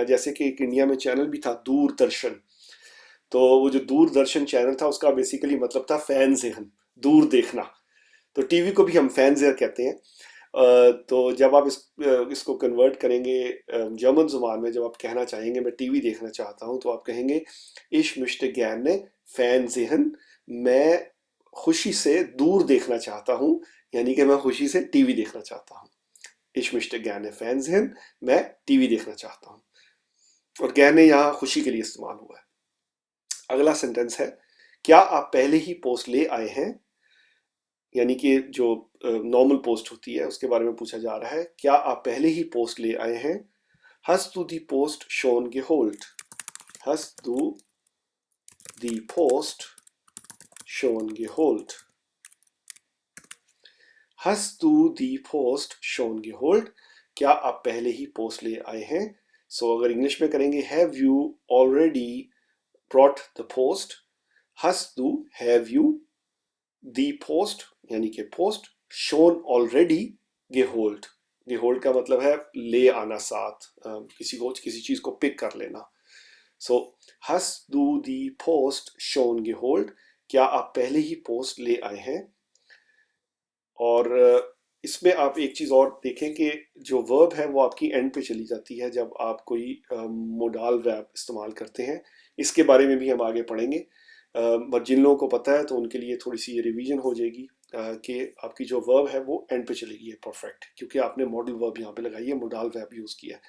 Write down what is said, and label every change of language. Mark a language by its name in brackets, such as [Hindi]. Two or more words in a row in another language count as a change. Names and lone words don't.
[Hindi] जैसे कि एक इंडिया में चैनल भी था दूरदर्शन, तो वो जो दूरदर्शन चैनल था उसका बेसिकली मतलब था [German] Fernsehen, [Hindi] दूर देखना। तो टीवी को भी हम [German] Fernsehen [Hindi] कहते हैं। तो जब आप इसको कन्वर्ट करेंगे जर्मन जुबान में, जब आप कहना चाहेंगे मैं टीवी देखना चाहता हूँ, तो आप कहेंगे [German] ich möchte gerne Fernsehen, [Hindi] मैं खुशी से दूर देखना चाहता हूँ, यानी कि मैं खुशी से टीवी देखना चाहता हूँ। [German] ich möchte gerne Fernsehen, [Hindi] मैं टीवी देखना चाहता हूँ। और gerne यहाँ खुशी के लिए इस्तेमाल हुआ है। अगला सेंटेंस है, क्या आप पहले ही पोस्ट ले आए हैं, यानी कि जो नॉर्मल पोस्ट होती है उसके बारे में पूछा जा रहा है। क्या आप पहले ही पोस्ट ले आए हैं? [German] Hast du die Post schon geholt? Hast du die Post schon geholt? Hast du die Post schon geholt? [Hindi] क्या आप पहले ही पोस्ट ले आए हैं? सो अगर इंग्लिश में करेंगे, [English] have you already brought the post? [German] Hast du, [English] have you, the post [Hindi] यानी कि पोस्ट, [English] shown already, [German] geholt, geholt [Hindi] का मतलब है ले आना साथ, किसी चीज को पिक कर लेना। [German] सो hast du die Post schon geholt? [Hindi] क्या आप पहले ही पोस्ट ले आए हैं? और इसमें आप एक चीज और देखें कि जो वर्ब है वो आपकी एंड पे चली जाती है जब आप कोई [English] modal verb [Hindi] इस्तेमाल करते हैं। इसके बारे में भी हम आगे पढ़ेंगे, बट जिन लोगों को पता है तो उनके लिए थोड़ी सी ये रिवीजन हो जाएगी कि आपकी जो वर्ब है वो एंड पे चलेगी, परफेक्ट, क्योंकि आपने [English] modal verb [Hindi] यहाँ पे लगाई है, [English] modal verb [Hindi] यूज किया है।